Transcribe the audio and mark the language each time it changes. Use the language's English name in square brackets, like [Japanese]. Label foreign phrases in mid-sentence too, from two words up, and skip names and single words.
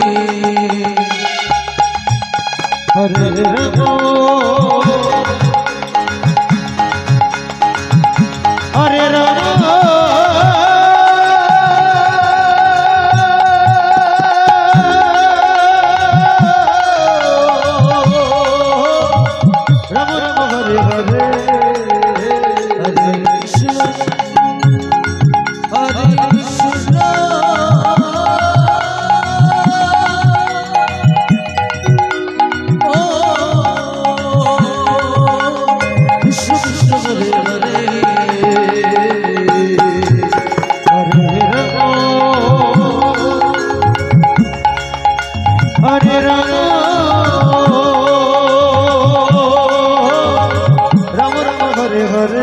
[Sanskrit] হরে রাম হরে রাম রাম রাম হরে হরে হরে কৃষ্ণ হরে কৃষ্ণ ও কৃষ্ণ কৃষ্ণ হরে হরে হরে রাম হরে রাম রাম রাম হরে হরে